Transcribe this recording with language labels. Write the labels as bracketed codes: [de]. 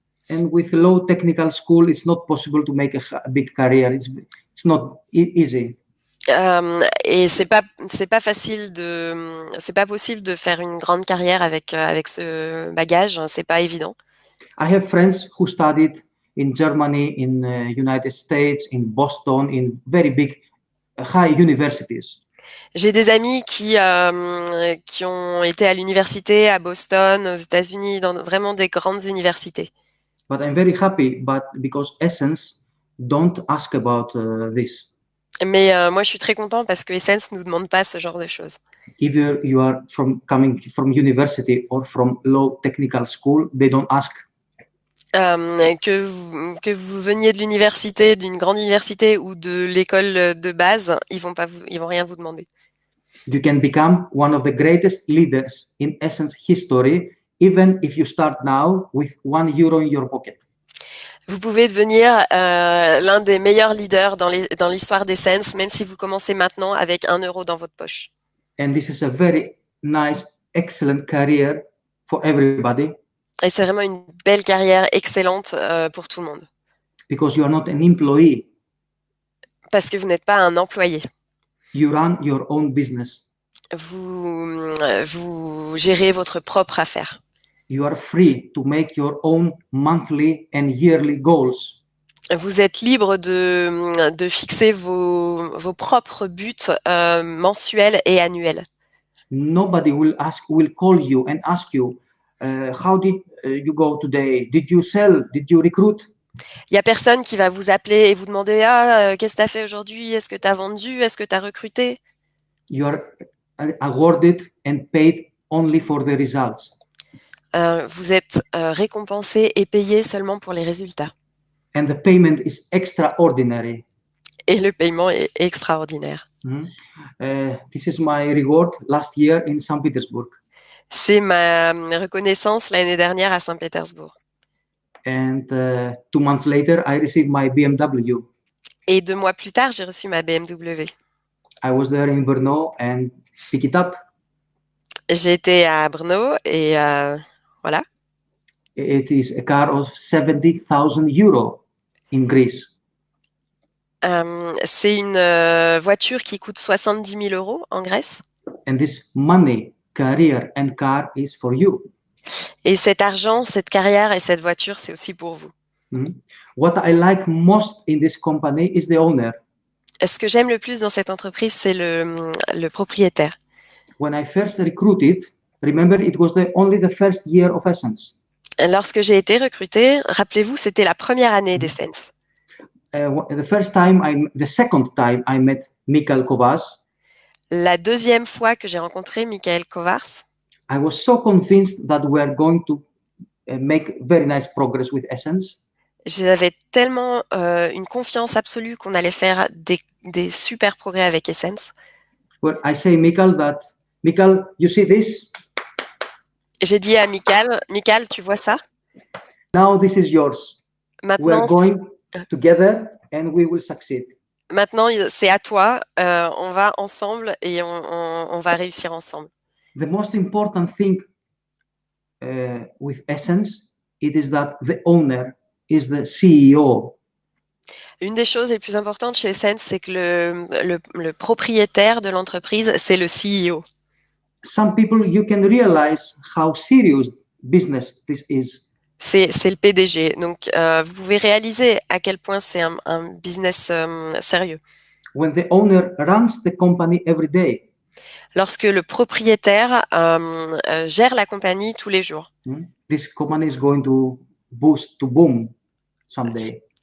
[en] And with low technical school, it's not possible to make a big career. It's not easy. [fr] Et c'est pas facile c'est pas possible de faire une grande carrière avec ce bagage. C'est pas évident. [en] I have friends who studied in Germany, in United States, in Boston, in very big high universities. [fr] J'ai des amis qui ont été à l'université à Boston, aux États-Unis, dans vraiment des grandes universités. [en] But I'm very happy, because Essence don't ask about this. [fr] Mais moi, je suis très content parce que Essence nous demande pas ce genre de choses. [en] Either you are coming from university or from low technical school, they don't ask. [fr] Que vous veniez de l'université, d'une grande université ou de l'école de base, ils vont rien vous demander. [en] You can become one of the greatest leaders in Essence history, even if you start now with €1 in your pocket. [fr] Vous pouvez devenir l'un des meilleurs leaders dans l'histoire d'Essence, même si vous commencez maintenant avec 1 € dans votre poche. [en] And this is a very nice, excellent career for everybody. [fr] Et c'est vraiment une belle carrière excellente pour tout le monde. [en] Because you are not an employee. [fr] Parce que vous n'êtes pas un employé. [en] You run your own business. [fr] Vous gérez votre propre affaire. [en] You are free to make your own monthly and yearly goals. [fr] Vous êtes libre de fixer vos propres buts mensuels et annuels. [en] Nobody will call you and ask you, how did you go today? Did you sell? Did you recruit? [fr] Il n'y a personne qui va vous appeler et vous demander qu'est-ce que tu as fait aujourd'hui? Est-ce que tu as vendu? Est-ce que tu as recruté? [en] You are awarded and paid only for the results. [fr] Vous êtes récompensé et payé seulement pour les résultats. [en] And the payment is extraordinary. [fr] Et le paiement est extraordinaire. [en] This is my reward last year in St. Petersburg. [fr] C'est ma reconnaissance l'année dernière à Saint-Pétersbourg. [en] And 2 months later, I received my BMW. [fr] Et 2 mois plus tard, j'ai reçu ma BMW. [en] I was there in Brno and pick it up. [fr] J'ai été à Brno et voilà. [en] It is a car of 70,000 euro in Greece. [fr] C'est une voiture qui coûte 70 000 € en Grèce. [en] And this money, career and car is for you. [fr] Et cet argent, cette carrière et cette voiture, c'est aussi pour vous. [en] What I like most in this company is the owner. [fr] Ce que j'aime le plus dans cette entreprise, c'est le propriétaire. [en] When I first recruited, remember it was only the first year of Essence. [fr] Lorsque j'ai été recrutée, rappelez-vous, c'était la première année d'Essence. [en] The second time I met Michael Kovas. [fr] La deuxième fois que j'ai rencontré Michael Kovars, [en] I was so convinced that we are going to make very nice progress with Essence. [fr] J'avais tellement une confiance absolue qu'on allait faire des super progrès avec Essence. [en] Well, I say Michael that, Michael, you see this? [fr] J'ai dit à Michael, tu vois ça? [en] Now this is yours. [fr] Maintenant, [en] we are going together and we will succeed. [fr] Maintenant, c'est à toi. On va ensemble et on va réussir ensemble. [en] The most important thing with Essence, it is that the owner is the CEO. [fr] Une des choses les plus importantes chez Essence, c'est que le propriétaire de l'entreprise, c'est le CEO. [en] Some people, you can realize how serious business this is. [fr] C'est le PDG. Donc, vous pouvez réaliser à quel point c'est un business sérieux. When the owner runs the company every day. Lorsque le propriétaire gère la compagnie tous les jours. [en] This company is going to boom someday.